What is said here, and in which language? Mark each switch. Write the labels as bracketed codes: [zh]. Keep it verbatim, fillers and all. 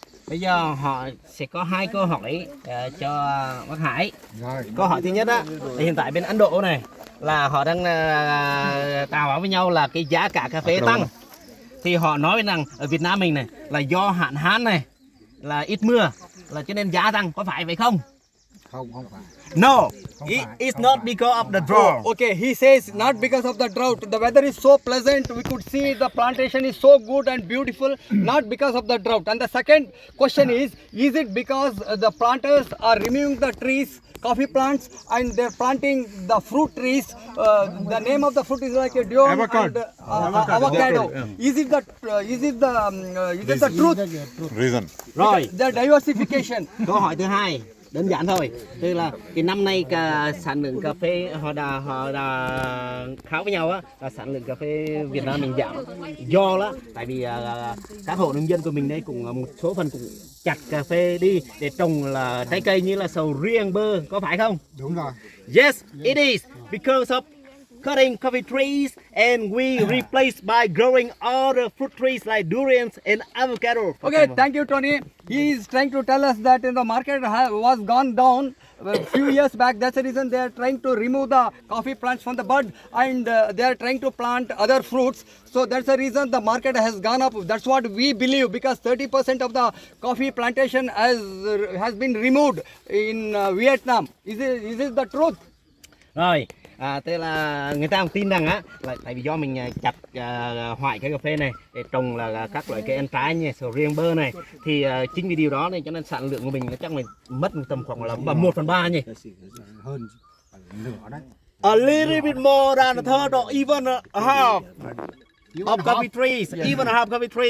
[vi] Bây giờ họ sẽ có hai câu hỏi ờ, cho bác Hải. Câu hỏi thứ nhất á, thì hiện tại bên Ấn Độ này là họ đang ờ, tào bảo với nhau là cái giá cả cà phê tăng. Thì họ nói rằng ở Việt Nam mình này là do hạn hán này, là ít mưa, là cho nên giá tăng, có phải vậy không? Không, không phải. [en] No, it, it's not because of the drought. Okay, he says not because of the drought. The weather is so pleasant. We could see the plantation is so good and beautiful, not because of the drought. And the second question is, is it because uh, the planters are removing the trees, coffee plants, and they're planting the fruit trees? Uh, the name of the fruit is like a diom and uh, avocado. avocado. Is it the uh, is it the um, uh, is it the truth? Reason. [vi] Rồi, [en] The diversification. [vi] câu hỏi thứ hai đơn giản thôi, tức là cái năm nay cả sản lượng cà phê họ đã họ đã kháo với nhau á, là sản lượng cà phê Việt Nam mình giảm do đó, tại vì à, các hộ nông dân của mình đây cũng là một số phần cũng chặt cà phê đi để trồng là trái cây như là sầu riêng, bơ, có phải không? Đúng rồi. [en] Yes, it is because of cutting coffee trees and we replace by growing other fruit trees like durians and avocado. Okay, thank you, Tony. He is trying to tell us that in the market ha- was gone down a few years back. That's the reason they are trying to remove the coffee plants from the bud, and uh, they are trying to plant other fruits. So that's the reason the market has gone up. That's what we believe, because thirty percent of the coffee plantation has uh, has been removed in uh, Vietnam. Is it, is it the truth? [vi] Rồi, à, tức là người ta cũng tin rằng á, là tại vì do mình à, chặt à, hoại cái cà phê này để trồng là, là các loại cây ăn trái như sầu riêng, bơ này, thì à, chính vì điều đó này cho nên sản lượng của mình nó chắc mình mất tầm khoảng là một phần ba nhỉ. Hơn nửa đấy. [en] A little bit more than a third or even a half of coffee trees, even a half coffee trees.